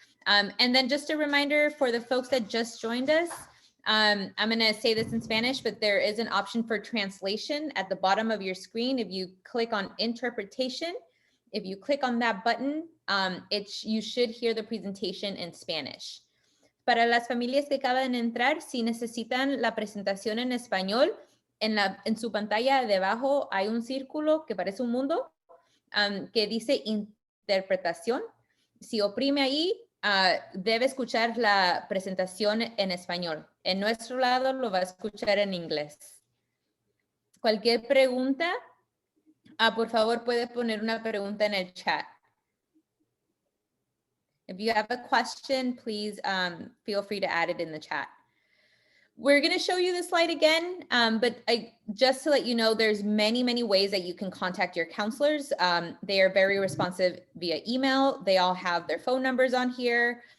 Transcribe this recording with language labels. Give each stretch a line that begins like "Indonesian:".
English: And then just a reminder for the folks that just joined us, I'm going to say this in Spanish, but there is an option for translation at the bottom of your screen. If you click on interpretation, if you click on that button, you should hear the presentation in Spanish.
Spanish: Para las familias que acaban de entrar, si necesitan la presentación en español, en su pantalla de abajo hay un círculo que parece un mundo que dice interpretación. Si oprime ahí, debe escuchar la presentación en español. En nuestro lado lo va a escuchar en inglés. Cualquier pregunta, por favor puede poner una pregunta en el chat.
English: If you have a question, please feel free to add it in the chat. We're going to show you this slide again, but just to let you know, there's many, many ways that you can contact your counselors. They are very responsive via email. They all have their phone numbers on here.